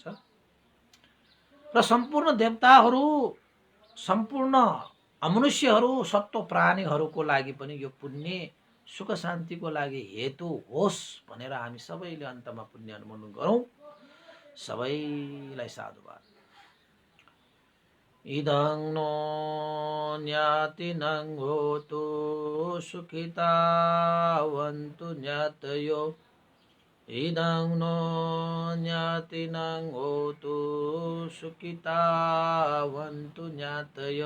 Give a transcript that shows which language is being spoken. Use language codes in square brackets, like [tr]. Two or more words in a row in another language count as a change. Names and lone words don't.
[ne] र सम्पूर्ण देवताहरू, सम्पूर्ण अमनुष्यहरू, सत्व प्राणीहरूको लागि पनि यो पुण्य सुख शान्तिको लागि हेतु होस् भनेर हामी सबैले अन्तमा पुण्यानुमोदन गरौँ। सबैलाई साधुवाद। [pi] इदं नो ज्ञातिनं होतु सुखितावन्तु ज्ञातयो। इदं नो ज्ञातिनं होतु सुखितावन्तु ज्ञातयो।